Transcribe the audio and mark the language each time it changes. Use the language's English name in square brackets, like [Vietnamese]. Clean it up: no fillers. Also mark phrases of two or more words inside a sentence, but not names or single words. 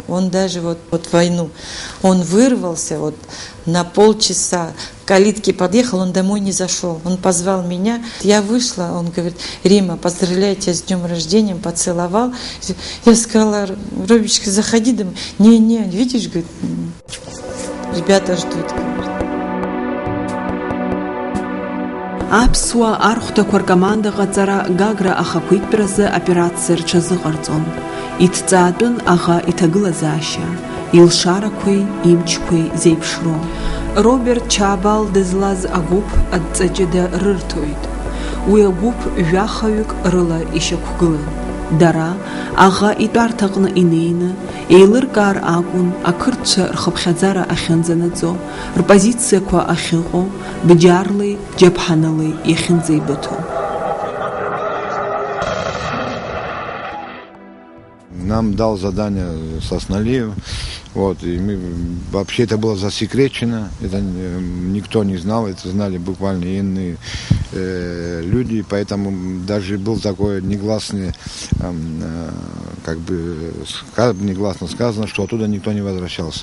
[Russian] Он даже вот войну, он вырвался вот на полчаса, к калитке подъехал, он домой не зашел. Он позвал меня, я вышла, он говорит: Рима, поздравляю тебя с днем рождения, поцеловал. Я сказала: Робичка, заходи домой. Не, видишь, говорит, ребята ждут. [Abkhazian] Аԥсуа архәҭақәа ркомандаҟаҵара Гагра ахақәиҭтәразы операциа рҽазыҟарҵон. Иҭҵаатәын аӷа иҭагылазаашьа, илшарақәеи имчқәеи зеиԥшроу. Роберт Чаабал дызлаз агәыԥ адҵаҷыда рырҭоит. Уи агәыԥ жәахаҩык рыла ишьақәгылан. Дара аӷа итәарҭаҟны инеины, еилыркаар акәын ақырҭцәа рхыԥхьаӡара ахьынӡанаҵо, рпозициақәа ахьыҟоу, бџьарлеи, џьаԥҳанылеи иахьынӡеибыҭо. [Russian] Нам дал задание Сосналиев, вот, и мы, вообще это было засекречено, это никто не знал, это знали буквально иные люди, поэтому даже был такой негласный, как бы негласно сказано, что оттуда никто не возвращался.